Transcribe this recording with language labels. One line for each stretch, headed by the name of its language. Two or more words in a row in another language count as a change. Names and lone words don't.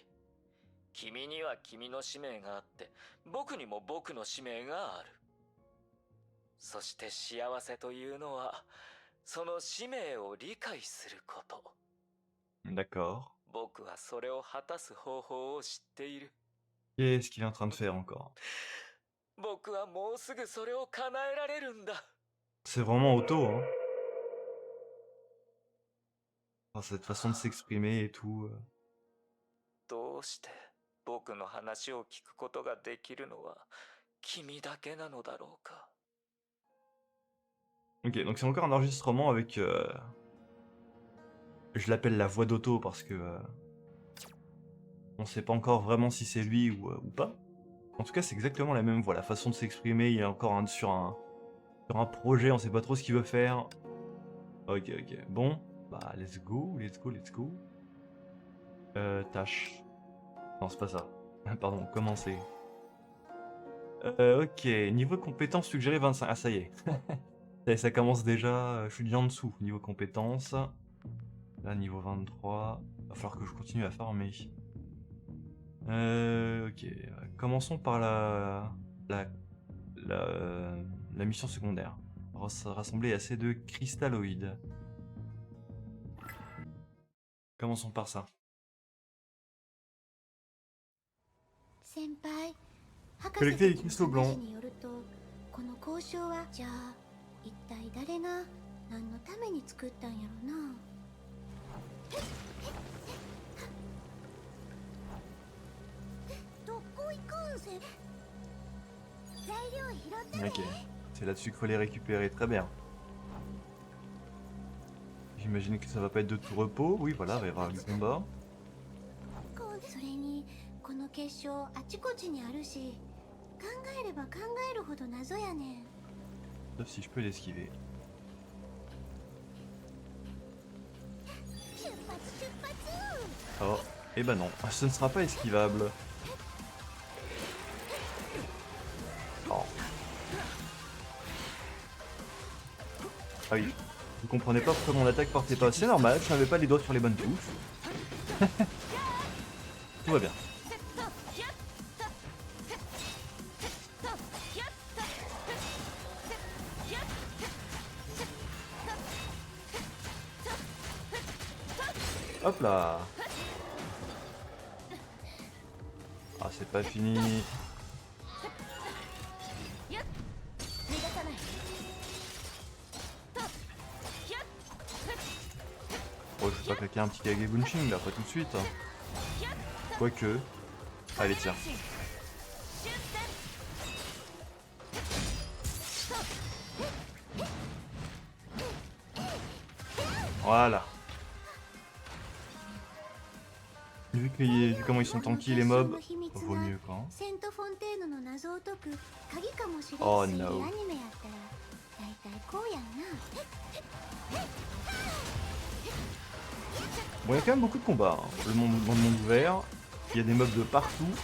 Japanese: 君には君の使命があって僕にも僕の使命がある。そして幸せというのはその使命を理解すること。
French: D'accord.
Japanese: 僕はそれを果たす方法を知っている。
French: Qu'est-ce qu'il est en train de faire encore?
Japanese: 僕はもうすぐそれを叶えられるんだ。
French: C'est vraiment Otto, hein. Enfin, cette façon de s'exprimer et tout.
Japanese: どうして僕の話を聞くことができるのは君だけなのだろうか。
French: Ok, donc c'est encore un enregistrement avec... Je l'appelle la voix d'Otto parce que... on sait pas encore vraiment si c'est lui ou pas. En tout cas, c'est exactement la même voix, la façon de s'exprimer. Il est encore sur un projet, on sait pas trop ce qu'il veut faire. Ok, ok. Bon, bah
English: let's go, let's go, let's go.
French: Tâche. Non, c'est pas ça. Pardon, commencer. Ok, niveau compétences suggéré 25. Ah, ça y est. Ça commence déjà, je suis déjà en dessous. Niveau compétences. Là, niveau 23. Va falloir que je continue à farmer. Ok, commençons par la mission secondaire. Rassembler assez de cristalloïdes. Commençons par ça.
Japanese: 先輩、博
French: Collecter
Japanese: 士
French: les
Japanese: たち
French: cristaux
Japanese: の
French: blancs.
Japanese: 話によると、この交渉はじゃあ一体誰が何のために作ったんやろな。どこ行くんせ？材料拾ってね。
French: Ok, c'est là-dessus qu'il faut les récupérer, très bien. J'imagine que ça va pas être de tout repos. Oui, voilà, il va y avoir du combat.
Japanese: それにこの結晶あちこちにあるし、考えれば考えるほど謎やねん。
French: Sauf si je peux l'esquiver.
Japanese: 出発出発。
French: Oh, et bah non, ce ne sera pas esquivable. Oh. Ah oui, vous comprenez pas pourquoi mon attaque portait pas. C'est normal, je n'avais pas les doigts sur les bonnes touches. Tout va bien. Hop là. Ah, c'est pas fini.
Japanese: 逃がさない。
French: Oh, je vais pas claquer un petit Kagebunshin là, pas tout de suite. Quoique. Allez, tiens. Voilà. Vu comment ils sont tanky les mobs, vaut mieux quoi.
Japanese: セントフォンテーヌの謎を解く鍵かもしれんし、
English: Oh
Japanese: アニ
English: no.
Japanese: メやったら大体こうやんな。
French: Bon, il y a quand même beaucoup de combats. Hein. Dans le monde ouvert, il y a des mobs de partout.